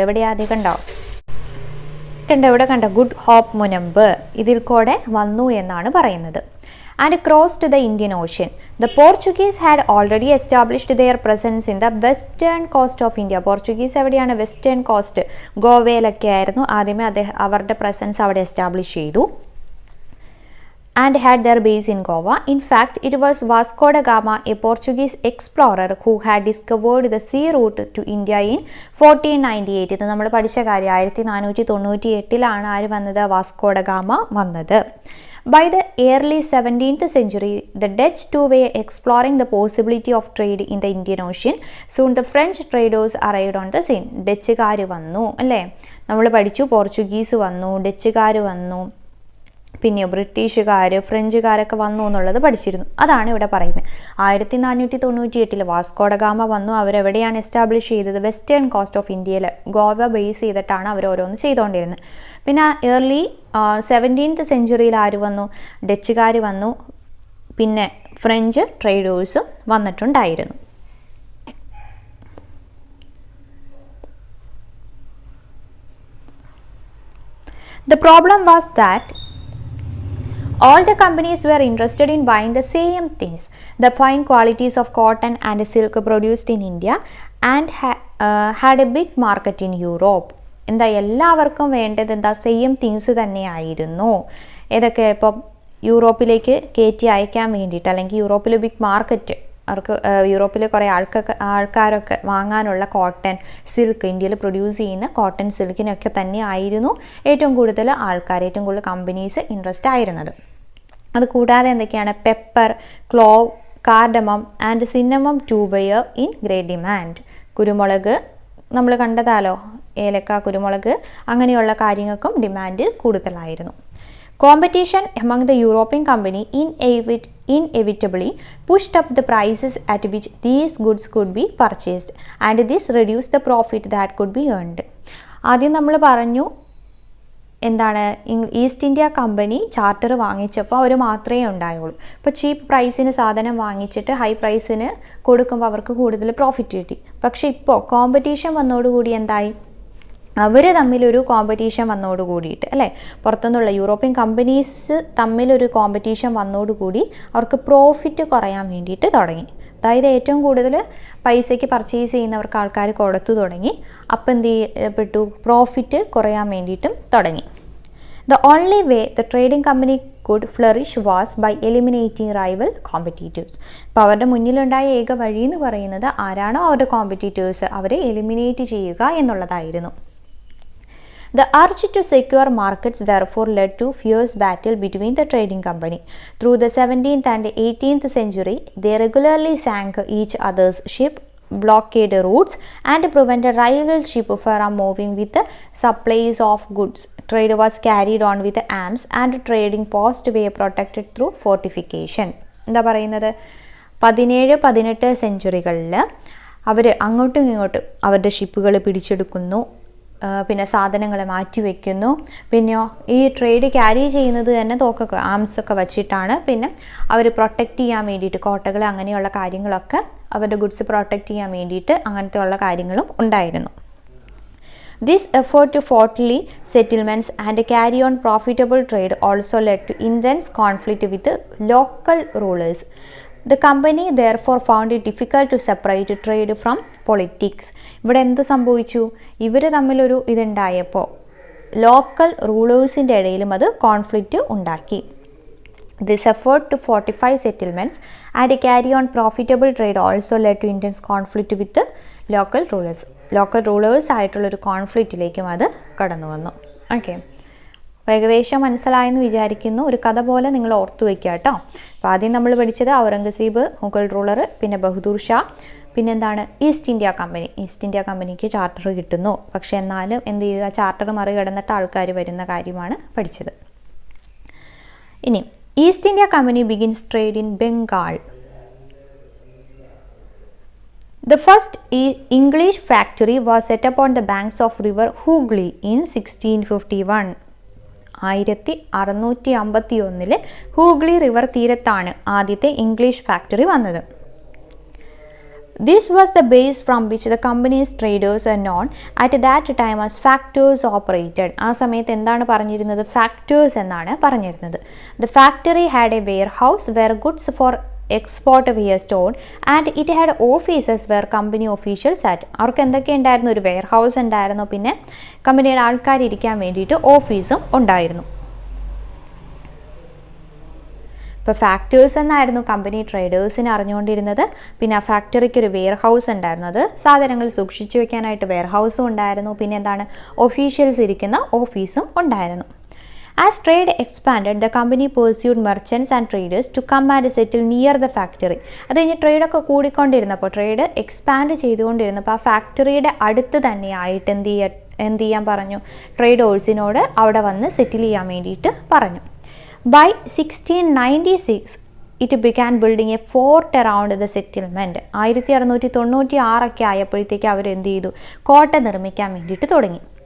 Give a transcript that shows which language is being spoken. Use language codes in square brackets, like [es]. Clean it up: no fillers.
[ml] എവിടെയാ അത് കണ്ടോ, ഇവിടെ കണ്ടോ, ഗുഡ് ഹോപ്പ് മുനമ്പ്, ഇതിൽ കൂടെ വന്നു എന്നാണ് പറയുന്നത്. [en] And crossed the Indian Ocean. The Portuguese had already established their presence in the western coast of India. [ml] Portuguese എവിടെയാണ്, വെസ്റ്റേൺ കോസ്റ്റ്, ഗോവയിലൊക്കെ ആയിരുന്നു ആദ്യമേ അവരുടെ പ്രസൻസ് അവിടെ എസ്റ്റാബ്ലിഷ് ചെയ്തു. [en] And had their base in Goa. In fact, it was Vasco da Gama, a Portuguese explorer, who had discovered the sea route to India in 1498. [ml] ഇത് നമ്മൾ പഠിച്ച കാര്യം. 1498 ആര് വന്നത്, വാസ്കോ ഡ ഗാമ വന്നത്. [en] By the early 17th century, the Dutch too were exploring the possibility of trade in the Indian Ocean. Soon the French traders arrived on the scene. [ml] ഡച്ചുകാർ വന്നു അല്ലേ, നമ്മൾ പഠിച്ചു. പോർച്ചുഗീസ് വന്നു, ഡച്ചുകാർ വന്നു, പിന്നെ ബ്രിട്ടീഷുകാർ, ഫ്രഞ്ചുകാരൊക്കെ വന്നു എന്നുള്ളത് പഠിച്ചിരുന്നു. അതാണ് ഇവിടെ പറയുന്നത്. 1498 വാസ്കോ ഡ ഗാമ വന്നു. അവരെവിടെയാണ് എസ്റ്റാബ്ലിഷ് ചെയ്തത്, വെസ്റ്റേൺ കോസ്റ്റ് ഓഫ് ഇന്ത്യയിൽ, ഗോവ ബേസ് ചെയ്തിട്ടാണ് അവർ ഓരോന്ന് ചെയ്തുകൊണ്ടിരുന്നത്. പിന്നെ ഏർലി 17th century ആര് വന്നു, ഡച്ചുകാർ വന്നു, പിന്നെ ഫ്രഞ്ച് ട്രേഡേഴ്സും വന്നിട്ടുണ്ടായിരുന്നു. [en] The problem was that all the companies were interested in buying the same things, the fine qualities of cotton and silk produced in India, and had a big market in Europe. [ml] എന്താ എല്ലാവർക്കും വേണ്ടത് എന്താ, same things തന്നെയായിരുന്നു. ഏതൊക്കെ, ഇപ്പോൾ യൂറോപ്പിലേക്ക് കയറ്റി അയക്കാൻ വേണ്ടിയിട്ട്, അല്ലെങ്കിൽ യൂറോപ്പിൽ ബിഗ് മാർക്കറ്റ്, അവർക്ക് യൂറോപ്പിലെ കുറേ ആൾക്കാരൊക്കെ വാങ്ങാനുള്ള കോട്ടൺ, സിൽക്ക്, ഇന്ത്യയിൽ പ്രൊഡ്യൂസ് ചെയ്യുന്ന കോട്ടൺ സിൽക്കിനൊക്കെ തന്നെ ആയിരുന്നു ഏറ്റവും കൂടുതൽ ആൾക്കാർ, ഏറ്റവും കൂടുതൽ കമ്പനീസ് ഇൻട്രസ്റ്റ് ആയിരുന്നത്. അതുകൂടാതെ എന്തൊക്കെയാണ്, [en] Pepper, clove, cardamom and cinnamon to were in great demand. [ml] കുരുമുളക് നമ്മൾ കണ്ടതാലോ, ഏലക്ക, കുരുമുളക്, അങ്ങനെയുള്ള കാര്യങ്ങൾക്കും ഡിമാൻഡ് കൂടുതലായിരുന്നു. [en] Competition among the European company inevitably pushed up the prices at which these goods could be purchased, and this reduced the profit that could be earned. [ml] ആദ്യം നമ്മൾ പറഞ്ഞു എന്താണ്, ഈസ്റ്റ് ഇന്ത്യ കമ്പനി ചാർട്ടർ വാങ്ങിച്ചപ്പോൾ അവർ മാത്രമേ ഉണ്ടായുള്ളൂ. ഇപ്പോൾ ചീപ്പ് പ്രൈസിന് സാധനം വാങ്ങിച്ചിട്ട് ഹൈ പ്രൈസിന് കൊടുക്കുമ്പോൾ അവർക്ക് കൂടുതൽ പ്രോഫിറ്റ് കിട്ടി. പക്ഷേ ഇപ്പോൾ കോമ്പറ്റീഷൻ വന്നതോടുകൂടി എന്തായി, അവർ തമ്മിലൊരു കോമ്പറ്റീഷൻ വന്നോട് കൂടിയിട്ട് അല്ലേ, പുറത്തുനിന്നുള്ള യൂറോപ്യൻ കമ്പനീസ് തമ്മിലൊരു കോമ്പറ്റീഷൻ വന്നോടുകൂടി അവർക്ക് പ്രോഫിറ്റ് കുറയാൻ വേണ്ടിയിട്ട് തുടങ്ങി. അതായത് ഏറ്റവും കൂടുതൽ പൈസയ്ക്ക് പർച്ചേസ് ചെയ്യുന്നവർക്ക് ആൾക്കാർ കൊടുത്തു തുടങ്ങി. അപ്പം എന്ത് ചെയ്യപ്പെട്ടു, പ്രോഫിറ്റ് കുറയാൻ വേണ്ടിയിട്ടും തുടങ്ങി. [en] The only way the trading company could flourish was by eliminating rival competitors. [ml] അപ്പോൾ അവരുടെ മുന്നിലുണ്ടായ ഏക വഴി എന്ന് പറയുന്നത് ആരാണോ അവരുടെ കോമ്പറ്റീറ്റേഴ്സ് അവരെ എലിമിനേറ്റ് ചെയ്യുക എന്നുള്ളതായിരുന്നു. [en] The urge to secure markets therefore led to fierce battle between the trading company. Through the 17th and 18th century, they regularly sank each other's ship, blockaded routes, and prevented rival ships from moving with the supplies of goods. Trade was carried on with arms, and trading posts were protected through fortification. [ml] എന്താ പറയുന്നത്, 17-18 സെഞ്ചുറികളിൽ അവർ അങ്ങോട്ടും ഇങ്ങോട്ടും അവരുടെ ഷിപ്പുകൾ പിടിച്ചെടുക്കുന്നു, പിന്നെ സാധനങ്ങൾ മാറ്റിവെക്കുന്നു. പിന്നെയോ ഈ ട്രേഡ് ക്യാരി ചെയ്യുന്നത് തന്നെ തോക്കൊക്കെ ആംസൊക്കെ വച്ചിട്ടാണ്. പിന്നെ അവർ പ്രൊട്ടക്റ്റ് ചെയ്യാൻ വേണ്ടിയിട്ട് കോട്ടകൾ അങ്ങനെയുള്ള കാര്യങ്ങളൊക്കെ അവരുടെ ഗുഡ്സ് പ്രൊട്ടക്റ്റ് ചെയ്യാൻ വേണ്ടിയിട്ട് അങ്ങനത്തെ ഉള്ള കാര്യങ്ങളും ഉണ്ടായിരുന്നു. [en] This effort to fortify settlements and carry on profitable trade also led to intense conflict with the local rulers. The company therefore found it difficult to separate trade from politics. [ml] ഇവിടെ എന്ത് സംഭവിച്ചു, ഇവർ തമ്മിലൊരു ഇതുണ്ടായപ്പോൾ ലോക്കൽ റൂളേഴ്സിൻ്റെ ഇടയിലും അത് conflict ഉണ്ടാക്കി. [en] This effort to fortify settlements and carry on profitable trade also led to intense conflict with the local rulers. [ml] Local rulers ആയിട്ടുള്ളൊരു കോൺഫ്ലിക്റ്റിലേക്കും അത് കടന്നു വന്നു. ഓക്കെ, ഏകദേശം മനസ്സിലായെന്ന് വിചാരിക്കുന്നു. ഒരു കഥ പോലെ നിങ്ങൾ ഓർത്തു വയ്ക്കുക കേട്ടോ. അപ്പോൾ ആദ്യം നമ്മൾ പഠിച്ചത് ഔറംഗസീബ് മുഗൾ റൂളർ, പിന്നെ ബഹദൂർ ഷാ, പിന്നെന്താണ് east India company. East India കമ്പനിക്ക് ചാർട്ടർ കിട്ടുന്നു, പക്ഷെ എന്നാലും എന്ത് ചെയ്യുക, ചാർട്ടർ മറികടന്നിട്ട് ആൾക്കാർ വരുന്ന കാര്യമാണ് പഠിച്ചത്. [en] ഇനി East India Company begins trade in Bengal. The first English factory was set up on the banks of river Hooghly in 1651. [ml] 1651 Hooghly river തീരത്താണ് ആദ്യത്തെ ഇംഗ്ലീഷ് ഫാക്ടറി വന്നത്. [en] This was the base from which the company's traders are known at that time as factors operated. [ml] ആ സമയത്ത് എന്താണ് പറഞ്ഞിരുന്നത്, factors എന്നാണ് പറഞ്ഞിരുന്നത്. [en] The factory had a warehouse where goods for export were stored and it had offices where company officials sat. [ml] അവർക്ക് എന്തൊക്കെ ഉണ്ടായിരുന്നു, ഒരു വെയർ ഹൗസ് ഉണ്ടായിരുന്നു, പിന്നെ കമ്പനിയുടെ ആൾക്കാർ ഇരിക്കാൻ വേണ്ടിയിട്ട് ഓഫീസും ഉണ്ടായിരുന്നു. ഇപ്പോൾ ഫാക്ടേഴ്സ് എന്നായിരുന്നു കമ്പനി ട്രേഡേഴ്സിന് അറിഞ്ഞുകൊണ്ടിരുന്നത്. പിന്നെ ആ ഫാക്ടറിക്ക് ഒരു വെയർ ഹൗസ് ഉണ്ടായിരുന്നു, അത് സാധനങ്ങൾ സൂക്ഷിച്ചു വെക്കാനായിട്ട് വെയർ ഹൗസും ഉണ്ടായിരുന്നു. പിന്നെ എന്താണ്, ഒഫീഷ്യൽസ് ഇരിക്കുന്ന ഓഫീസും ഉണ്ടായിരുന്നു. [en] As trade expanded, the company pursued merchants and traders to come and settle near the factory. [ml] അത് കഴിഞ്ഞ് ട്രേഡൊക്കെ കൂടിക്കൊണ്ടിരുന്നപ്പോൾ, ട്രേഡ് എക്സ്പാൻഡ് ചെയ്തുകൊണ്ടിരുന്നപ്പോൾ ആ ഫാക്ടറിയുടെ അടുത്ത് തന്നെയായിട്ട് എന്ത് ചെയ്യാൻ പറഞ്ഞു, ട്രേഡേഴ്സിനോട് അവിടെ വന്ന് സെറ്റിൽ ചെയ്യാൻ വേണ്ടിയിട്ട് പറഞ്ഞു. [en] By 1696, it began building a fort around the settlement. [ml] 1696 ആയപ്പോഴത്തേക്ക് അവർ എന്ത് ചെയ്തു, കോട്ട നിർമ്മിക്കാൻ വേണ്ടിയിട്ട് തുടങ്ങി.